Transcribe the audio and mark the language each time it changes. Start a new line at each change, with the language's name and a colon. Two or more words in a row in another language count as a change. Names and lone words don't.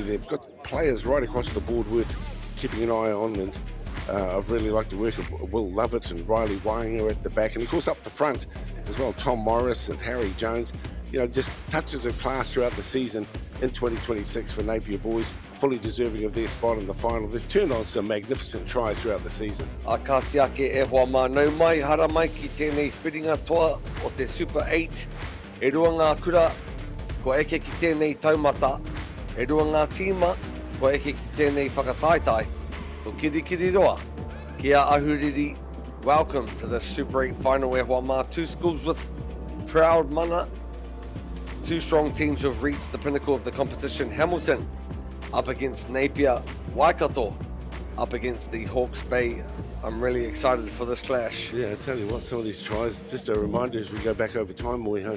English: They've got players right across the board worth keeping an eye on, and I've really liked the work of Will Lovett and Riley Wainger at the back, and of course up the front as well, Tom Morris and Harry Jones. You know, just touches of class throughout the season in 2026 for Napier Boys, fully deserving of their spot in the final. They've turned on some magnificent tries throughout the season.
Māori: A ka te ake e hoa mānau mai, hara mai ki tēnei whiringa toa o te Super 8. E rua ngā kura, ko eke ki tēnei taumata. E rua ngā tīma, ko eke ki tēnei whakataitai. Ko kirikiri roa, kia ahuriri.
English: Welcome to the Super 8 final
Māori: e hoa mā.
English: Two schools with proud mana. Two strong teams who have reached the pinnacle of the competition. Hamilton up against Napier, Waikato up against the Hawke's Bay. I'm really excited for this clash. Yeah, I tell you what, some of these tries, it's just a reminder as we go back over time, Moiho.